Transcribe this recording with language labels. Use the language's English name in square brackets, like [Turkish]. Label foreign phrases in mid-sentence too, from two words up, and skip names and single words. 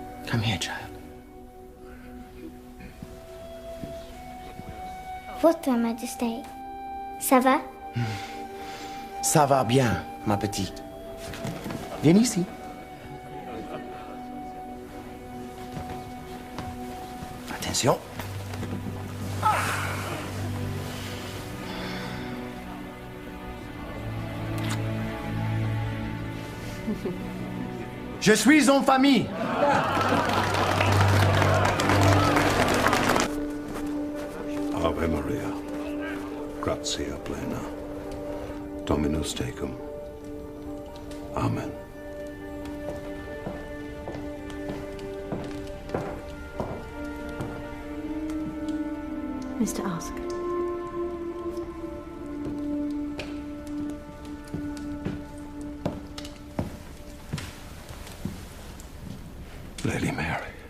[English] Come here, child. [French] Votre Majesté. Ça va? Ça va bien, ma petite. Viens ici. Attention. Je suis en famille. [Latin] Ave Maria, gratia plena, Dominus tecum. Amen. [French] Mr. Ask. Lady Mary.